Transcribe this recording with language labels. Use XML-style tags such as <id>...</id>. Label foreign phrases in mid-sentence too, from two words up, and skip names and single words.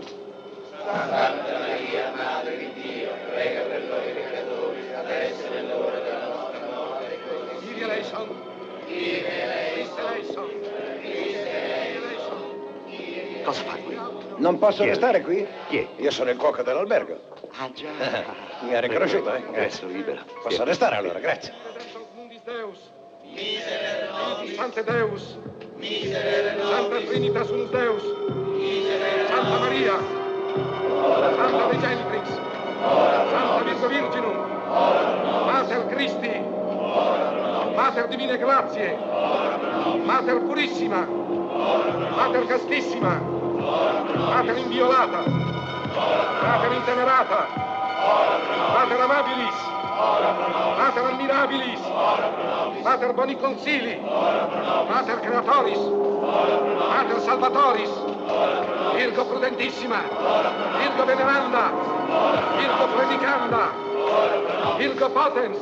<it>Santa Maria, Madre di Dio, prega per noi peccatori, adesso è l'ora della nostra morte, così.</it> <el>Kyrie eleison.</el> <it>Cosa fai qui? Non posso restare qui? Chi è? Io sono il cuoco dell'albergo. Ah, già. Mi ha riconosciuto, eh? Adesso libera. Posso restare allora, grazie.</it> <la>Sante Deus. Santa Trinitas unus Deus. Santa Maria. Santa Dei Genitrix. Santa Virgo Virginum. Mater Christi. Mater Divine Grazie, Mater Purissima, Mater Castissima, Mater Inviolata, Mater Intemerata, Mater Amabilis, Mater Admirabilis, Mater Boni Consili, Mater Creatoris, Mater Salvatoris, Virgo Prudentissima, Virgo Veneranda, Virgo Predicanda, Virgo Potens,</la>